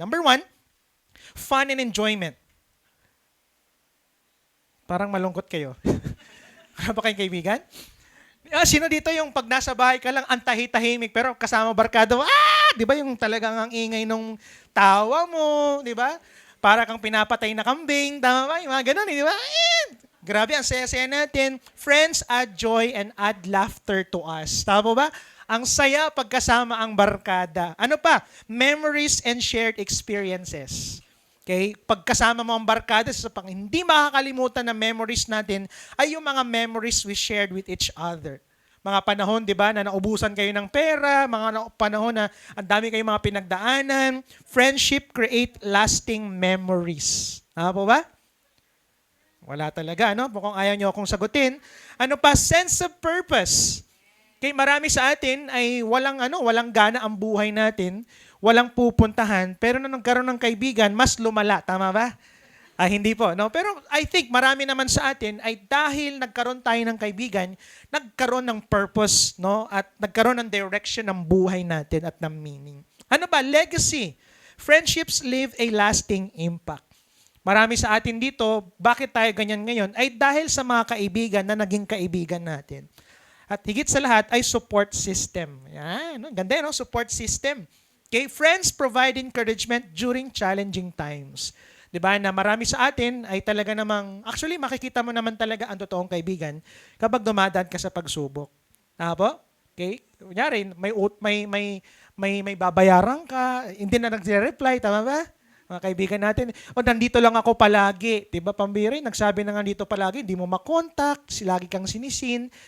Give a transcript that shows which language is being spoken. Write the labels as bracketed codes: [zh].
[en] Number 1, fun and enjoyment. [tl] Parang malungkot kayo. Wala ba kayong kaibigan? Sino dito yung pag nasa bahay ka lang, ang tahi-tahimik, pero kasama barkada mo, di ba yung talagang ang ingay nung tawa mo, di ba? Para kang pinapatay na kambing, tama ba? Yung mga ganun, di ba? Grabe, ang saya-saya natin. [en] Friends add joy and add laughter to us. [tl] Tama ba? Ang saya pagkasama ang barkada. Ano pa? [en] Memories and shared experiences. Okay? [tl] Pagkasama mo ang barkada, sa pang hindi makakalimutan na memories natin ay yung mga [en] memories we shared with each other. [tl] Mga panahon, di ba, na naubusan kayo ng pera, mga panahon na ang dami kayong mga pinagdaanan. [en] Friendship create lasting memories. [tl] Tama po ba? Wala talaga, no? Mukhang ayaw nyo akong sagutin. Ano pa? [en] Sense of purpose. [tl] Okay, marami sa atin ay walang gana ang buhay natin, walang pupuntahan, pero nung nagkaroon ng kaibigan, mas lumala, tama ba? Hindi po, no? Pero [en] I think [tl] marami naman sa atin ay dahil nagkaroon tayo ng kaibigan, nagkaroon ng purpose, no? At nagkaroon ng direction ng buhay natin at ng meaning. Ano ba? Legacy. [en] Friendships leave a lasting impact. [tl] Marami sa atin dito, bakit tayo ganyan ngayon? Ay dahil sa mga kaibigan na naging kaibigan natin. At higit sa lahat ay support system. Yan, no? Ganda, no? Support system. [en] Okay, friends provide encouragement during challenging times. [tl] 'Di ba? Na marami sa atin ay talaga namang actually makikita mo naman talaga ang totoong kaibigan kapag dumadaan ka sa pagsubok. Tama po? Okay? Kunyari, may babayaran ka, hindi na nagre-reply, tama ba? Mga kaibigan natin, nandito lang ako palagi. 'Di ba, pambiri, nagsabi na nga dito palagi, hindi mo makontak, lagi kang sinisin.